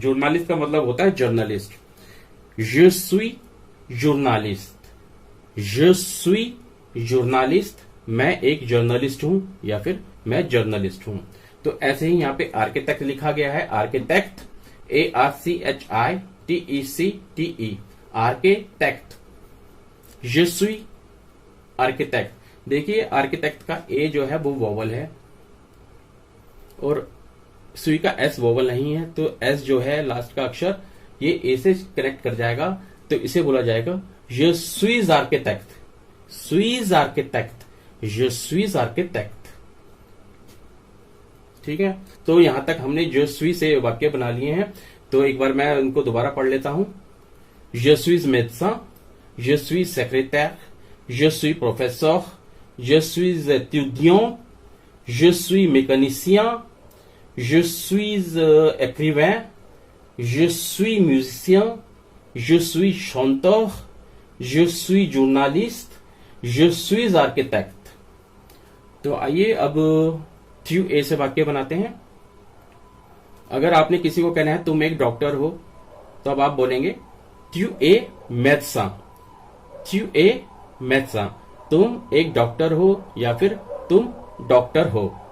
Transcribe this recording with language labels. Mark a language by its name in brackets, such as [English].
[Hindi] Journalist का मतलब होता है journalist. [French] je suis journaliste, je suis journaliste, [Hindi] मैं एक जर्नलिस्ट हूं या फिर मैं जर्नलिस्ट हूं। तो ऐसे ही यहां पे आर्किटेक्ट लिखा गया है, architect, ARCHITECTE, architect. [French] je suis आर्किटेक्ट। [Hindi] देखिए आर्किटेक्ट का ए जो है वो वोवल है और सुई का एस वोवल नहीं है, तो एस जो है लास्ट का अक्षर ये ए से कनेक्ट कर जाएगा, तो इसे बोला जाएगा [French] je suis आर्किटेक्ट, suis आर्किटेक्ट, [Hindi] je suis architect. ठीक है, तो यहां तक हमने [French] je suis [Hindi] से वाक्य बना लिए हैं। तो एक बार मैं उनको दोबारा पढ़ लेता हूं। [French] je suis médecin, je suis secrétaire, je suis professeur, je suis étudiant, je suis mécanicien, je suis écrivain, je suis musicien, je suis chanteur, je suis journaliste, je suis architecte। [Hindi] तो आइए अब थ्रू ए से वाक्य बनाते हैं। अगर आपने किसी को कहना है तुम एक डॉक्टर हो, तो अब आप बोलेंगे [French] tu es médecin, tu es médecin, [Hindi] तुम एक डॉक्टर हो या फिर तुम डॉक्टर हो।